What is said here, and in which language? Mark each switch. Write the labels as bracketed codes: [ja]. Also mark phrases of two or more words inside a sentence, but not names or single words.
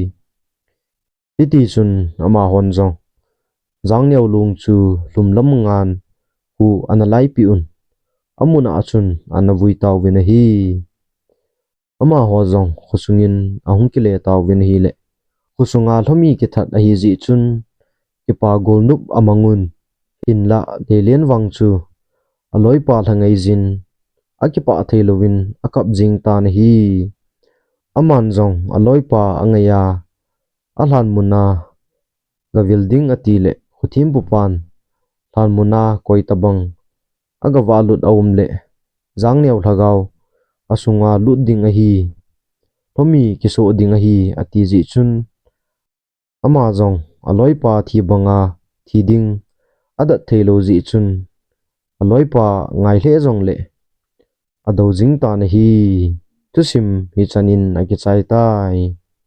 [tcz] iti chun ama hon jong jang neo lung chu hlumlam ngan hu analai pi un amuna achun anavui taw win hi ama ho jong khusungin ahung kile taw win hi le khusunga hlomi ki that a hi ji chun ki pa golnup amangun inla lelen wang chu aloi pa thangai jin akipa theilovin akap jing tan hi aman jong aloi pa angaya alhan muna gavil ding atile khuthim pupan hlan muna koi tabang aga walut awum le jang neu thagaw asunga lut ding a hi thomi kiso ding a hi ati ji chun ama jong aloi pa thi banga thi ding adat theilo ji chun aloi pa ngai hle jong le ado jing ta na hi tu sim hi chanin aki chai tai